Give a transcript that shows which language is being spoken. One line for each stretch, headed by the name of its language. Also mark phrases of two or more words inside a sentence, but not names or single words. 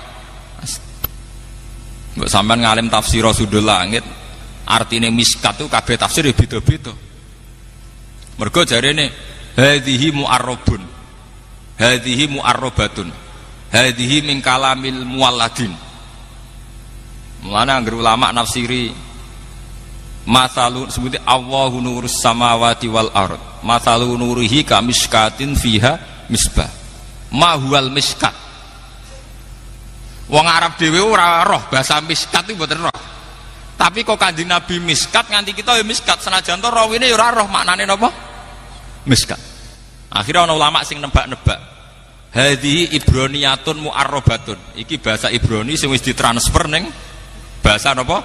Javanese: Mbok sampean ngalim tafsir Sudul Langit, artine miskat itu kabeh tafsir ya beda-beda. Mergo jarene
Arabic: هذه معرب هذه معربة هذه من كلام المولدين.
Javanese: Mulane anggere ulama nafsiri
Arabic: masalun sebuti الله نور السماوات والأرض مثل نوره كمشكاة فيها مصباح. ما هو المشكاة.
Javanese: Wong Arab dhewe ora roh bahasa miskat itu mboten roh. Tapi kok Kanjeng Nabi miskat nganti kita ya miskat, senajan to rawine ya ora roh maknane napa? Miskat. Akhirnya ana ulama sing nebak-nebak.
Arabic: هذه عبرانية معربة.
Javanese: Iki bahasa Ibrani sing wis ditransfer ning bahasa napa?